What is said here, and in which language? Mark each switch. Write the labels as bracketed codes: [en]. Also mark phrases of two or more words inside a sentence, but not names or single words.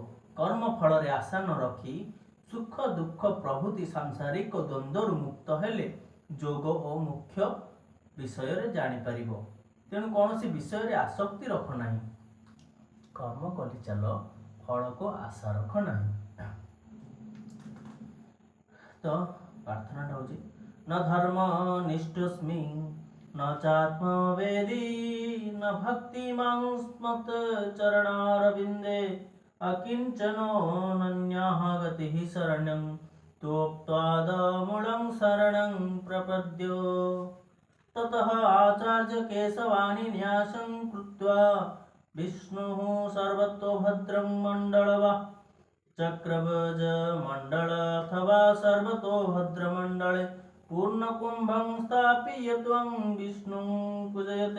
[or] କର୍ମ ଫଳରେ ଆଶା ନ ରଖି ସୁଖ ଦୁଃଖ ପ୍ରଭୃତି ସାଂସାରିକ ଦ୍ୱନ୍ଦ୍ୱରୁ ମୁକ୍ତ ହେଲେ ଯୋଗ ଓ ମୁଖ୍ୟ ବିଷୟରେ ଜାଣିପାରିବ। ତେଣୁ କୌଣସି ବିଷୟରେ ଆସକ୍ତି ରଖ ନାହିଁ। କର୍ମ କରି ଚାଲ, ଫଳକୁ ଆଶା ରଖ ନାହିଁ। ତ ପ୍ରାର୍ଥନାଟା ହେଉଛି, [sa] ନ ଧର୍ମ ନିଷ୍ଠୁସ୍ମି न चात्मवेदी न भक्तिमां स्मत् चरणारविन्दे। अकिञ्चनोऽनन्यः गतिः शरण्यं त्वत्पादमूलं शरणं प्रपद्यो। ततः आचार्य केशवानि न्यासं कृत्वा विष्णुः सर्वतोभद्रं मण्डलवा चक्रवज मण्डल अथवा सर्वतोभद्रमण्डले पूर्णकुंभं स्थाप्य त्वं विष्णुं पूजयते।